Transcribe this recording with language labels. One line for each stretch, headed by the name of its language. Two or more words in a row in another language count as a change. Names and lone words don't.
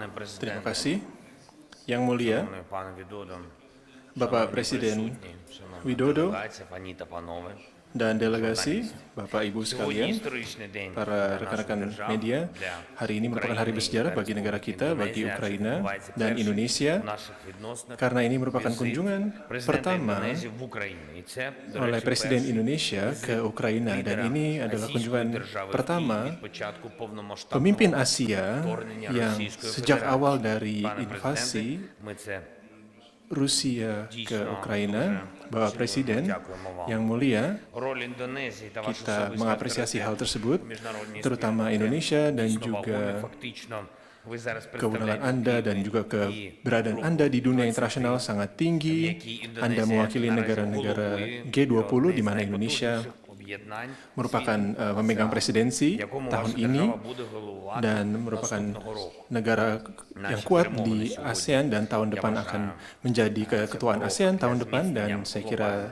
Indonesian: Terima
Ukrainian: президенте,
Indonesian: kasih. Yang mulia,
Ukrainian: шановний пане Відодо,
Indonesian: Bapak
Ukrainian: шановні
Indonesian: Presiden
Ukrainian: присутні, шановна
Indonesian: Widodo
Ukrainian: делегація, пані та панове.
Indonesian: dan delegasi, Bapak Ibu
Ukrainian: Сьогодні
Indonesian: sekalian,
Ukrainian: історичний день
Indonesian: para
Ukrainian: для нашої
Indonesian: rekan-rekan
Ukrainian: держави,
Indonesian: media,
Ukrainian: для
Indonesian: hari ini merupakan hari
Ukrainian: України
Indonesian: bersejarah
Ukrainian: та
Indonesian: bagi negara
Ukrainian: Республіки
Indonesian: kita, bagi
Ukrainian: Індонезія, адже
Indonesian: Ukraina
Ukrainian: відбувається
Indonesian: dan
Ukrainian: перший
Indonesian: Indonesia,
Ukrainian: в наших відносинах
Indonesian: karena ini merupakan
Ukrainian: візит
Indonesian: kunjungan
Ukrainian: президента
Indonesian: pertama
Ukrainian: Індонезії в Україну. І це, до
Indonesian: oleh
Ukrainian: речі,
Indonesian: Presiden
Ukrainian: перший
Indonesian: Indonesia ke Ukraina dan
Ukrainian: лідера
Indonesian: ini adalah
Ukrainian: Азійської
Indonesian: kunjungan
Ukrainian: держави
Indonesian: pertama
Ukrainian: від початку повномасштабного
Indonesian: pemimpin Asia
Ukrainian: вторгнення
Indonesian: yang
Ukrainian: Російської
Indonesian: sejak
Ukrainian: Федерації.
Indonesian: awal dari
Ukrainian: Пане
Indonesian: invasi
Ukrainian: президенте, ми це
Indonesian: Rusia ke Ukraina, Bapak Presiden yang mulia,
Ukrainian: роль Індонезії та ваша
Indonesian: kita
Ukrainian: особиста
Indonesian: mengapresiasi hal tersebut,
Ukrainian: в міжнародній
Indonesian: terutama
Ukrainian: спільноті
Indonesian: Indonesia dan
Ukrainian: дійсно вагомі.
Indonesian: juga
Ukrainian: Фактично, ви зараз
Indonesian: kewenangan
Ukrainian: представляєте
Indonesian: Anda dan juga keberadaan Anda di dunia internasional sangat tinggi. Anda mewakili negara-negara G20 di mana Indonesia merupakan memegang presidensi tahun ini dan merupakan negara yang kuat di ASEAN dan tahun depan akan menjadi keketuaan ASEAN tahun depan dan saya kira